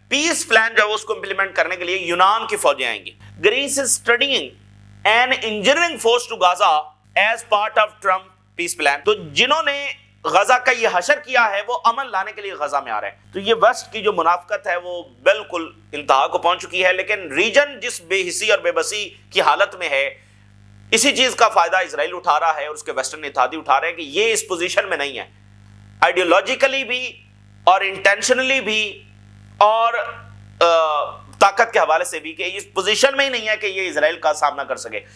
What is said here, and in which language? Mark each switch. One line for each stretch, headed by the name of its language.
Urdu: پیس plan جو ہے اس کو امپلیمنٹ کرنے کے لیے یونان کی فوجیں آئیں گی.
English: Greece is studying an engineering force to Gaza as part of Trump peace plan.
Urdu: تو جنہوں نے غزہ کا یہ حشر کیا ہے وہ امن لانے کے لیے غزہ میں آ رہے ہیں. تو یہ ویسٹ کی جو منافقت ہے وہ بالکل انتہا کو پہنچ چکی ہے. لیکن ریجن جس بے حسی اور بے بسی کی حالت میں ہے، اسی چیز کا فائدہ اسرائیل اٹھا رہا ہے اور اس کے ویسٹرن اتحادی اٹھا رہے ہیں کہ یہ اس پوزیشن میں نہیں ہے، آئیڈیولوجیکلی بھی اور انٹینشنلی بھی اور طاقت کے حوالے سے بھی، کہ اس پوزیشن میں ہی نہیں ہے کہ یہ اسرائیل کا سامنا کر سکے.